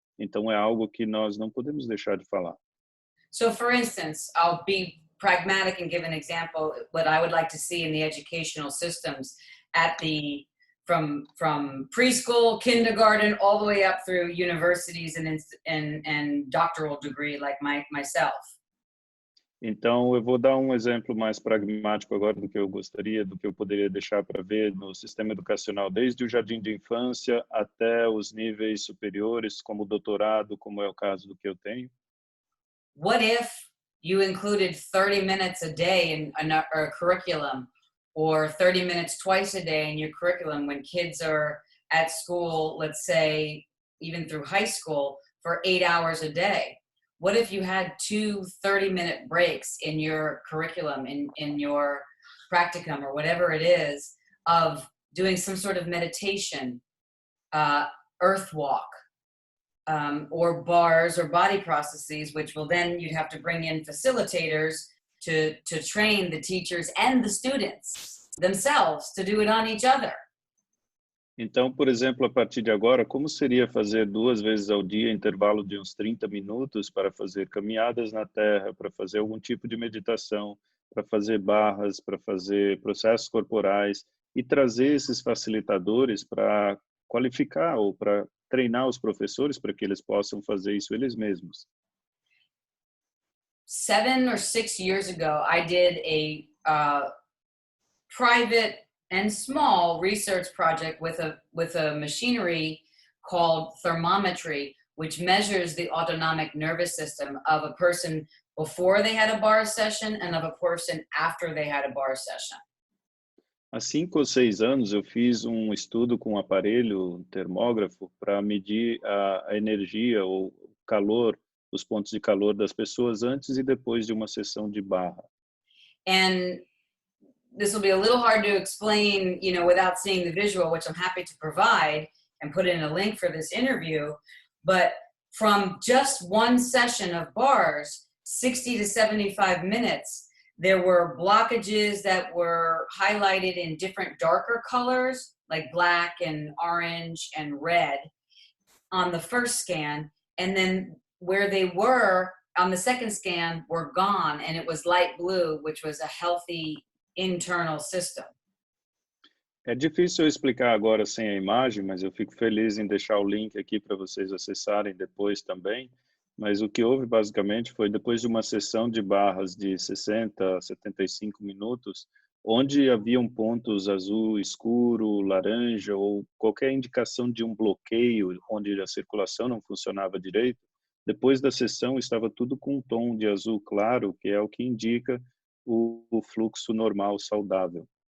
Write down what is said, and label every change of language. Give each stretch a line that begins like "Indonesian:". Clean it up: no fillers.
Portuguese: Então é algo que nós não podemos deixar de falar.
English: So for instance, I'll be pragmatic and give an example what I would like to see in the educational systems at the from preschool, kindergarten, all the way up through universities and doctoral degree like myself.
Portuguese: Então, eu vou dar um exemplo mais pragmático agora do que eu gostaria, do que eu poderia deixar para ver no sistema educacional, desde o jardim de infância até os níveis superiores, como o doutorado, como é o caso do que eu tenho.
English: What if you included 30 minutes a day in a curriculum, or 30 minutes twice a day in your curriculum when kids are at school, let's say, even through high school, for 8 hours a day? What if you had 2 30-minute breaks in your curriculum, in your practicum, or whatever it is, of doing some sort of meditation, earth walk, or bars or body processes, which will then you'd have to bring in facilitators to train the teachers and the students themselves to do it on each other.
Portuguese: Então, por exemplo, a partir de agora, como seria fazer 2 vezes ao dia, intervalo de uns 30 minutos para fazer caminhadas na terra, para fazer algum tipo de meditação, para fazer barras, para fazer processos corporais e trazer esses facilitadores para qualificar ou para treinar os professores para que eles possam fazer isso eles mesmos.
English: 7 or 6 years ago, I did a private and small research project with a machinery called thermometry, which measures the autonomic nervous system of a person before they had a bar session and of a person after they had a bar session.
Portuguese: Há 5 ou 6 anos eu fiz um estudo com um aparelho termógrafo para medir a energia ou o calor, os pontos de calor das pessoas antes e depois de uma sessão de barra.
English: And this will be a little hard to explain, without seeing the visual, which I'm happy to provide and put in a link for this interview. But from just one session of bars, 60 to 75 minutes, there were blockages that were highlighted in different darker colors, like black and orange and red on the first scan. And then where they were on the second scan were gone, and it was light blue, which was a healthy internal system.
Portuguese: É difícil eu explicar agora sem a imagem, mas eu fico feliz em deixar o link aqui para vocês acessarem depois também. Mas o que houve basicamente foi depois de uma sessão de barras de 60 a 75 minutos, onde haviam pontos azul escuro, laranja ou qualquer indicação de um bloqueio onde a circulação não funcionava direito, depois da sessão estava tudo com um tom de azul claro, que é o que indica o fluxo normal saudável.